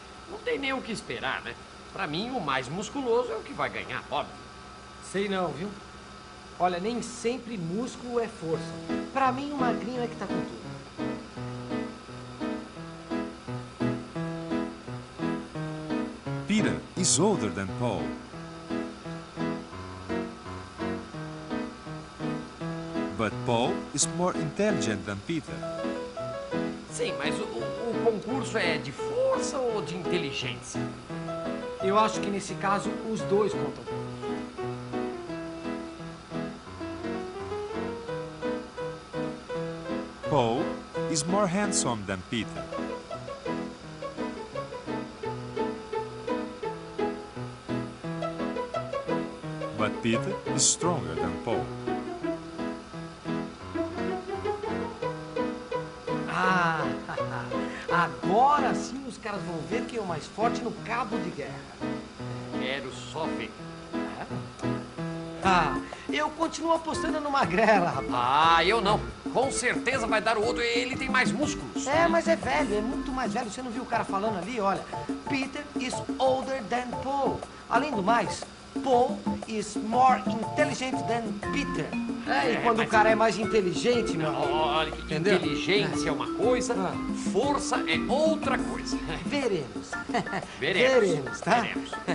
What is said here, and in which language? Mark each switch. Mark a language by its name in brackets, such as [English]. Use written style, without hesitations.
[Portuguese] Não tem nem o que esperar, né? Pra mim, o mais musculoso é o que vai ganhar, óbvio. Sei não, viu? Olha, nem sempre músculo é força. Pra mim, o magrinho é que tá com tudo. [English] Peter is older than Paul. But Paul is more intelligent than Peter. [Portuguese] Sim, mas o concurso é de força ou de inteligência? Eu acho que nesse caso, os dois contam. [English] Paul is more handsome than Peter. But Peter is stronger than Paul. [Portuguese] Ah, agora sim os caras vão ver quem é o mais forte no cabo de guerra. Quero só ver. Ah, Eu continuo apostando no Magrela, rapaz. Ah, eu não. Com certeza vai dar o outro, ele tem mais músculos. É, mas é velho, é muito mais velho. Você não viu o cara falando ali? Olha, [English] Peter is older than Paul. [Portuguese] Além do mais, [English] Paul is more intelligent than Peter. [Portuguese] E quando o cara é mais inteligente, meu amigo. Olha, Entendeu? inteligência é uma coisa, força é outra coisa. Veremos. Veremos. Tá? Veremos.